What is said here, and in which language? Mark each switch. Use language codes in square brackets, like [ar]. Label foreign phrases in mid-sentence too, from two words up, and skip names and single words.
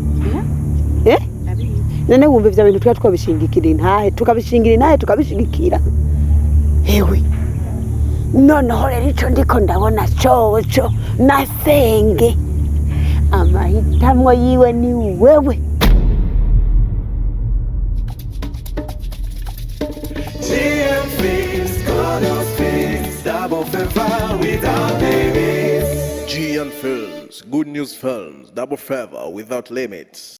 [rn] none wumva ivyo bintu twa twabishingikira intahe tukabishingira intahe tukabishigikira hewe noneho rero ico ndiko ndabona coco nasenge amahitamwo yiwe ni wewe [en] GN Films, Chronos Films, Double Fever without limits. GN Films, Good News Films, Double Fever without limits.